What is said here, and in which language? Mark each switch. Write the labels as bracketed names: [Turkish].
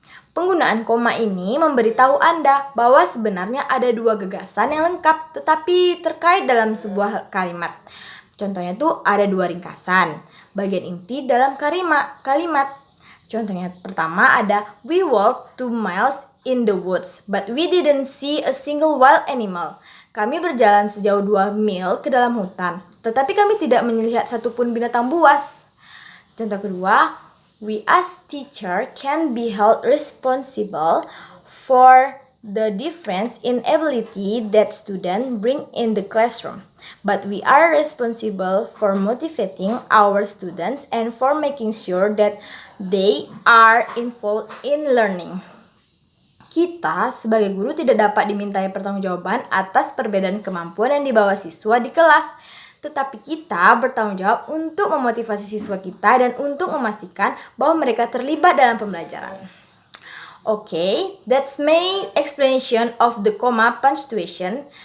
[Indonesian] Penggunaan koma ini memberitahu Anda bahwa sebenarnya ada dua gagasan yang lengkap tetapi terkait dalam sebuah kalimat. Contohnya tuh ada dua ringkasan, bagian inti dalam kalimat. Contohnya pertama ada [English] we walked 2 miles in the woods, but we didn't see a single wild animal. [Indonesian] Kami berjalan sejauh 2 mil ke dalam hutan, tetapi kami tidak melihat satupun binatang buas. Contoh kedua, [English] we as teacher can be held responsible for the difference in ability that students bring in the classroom, but we are responsible for motivating our students and for making sure that they are involved in learning. [Indonesian] Kita sebagai guru tidak dapat dimintai pertanggungjawaban atas perbedaan kemampuan yang dibawa siswa di kelas, tetapi kita bertanggung jawab untuk memotivasi siswa kita dan untuk memastikan bahwa mereka terlibat dalam pembelajaran. [English] Okay, that's my explanation of the comma punctuation.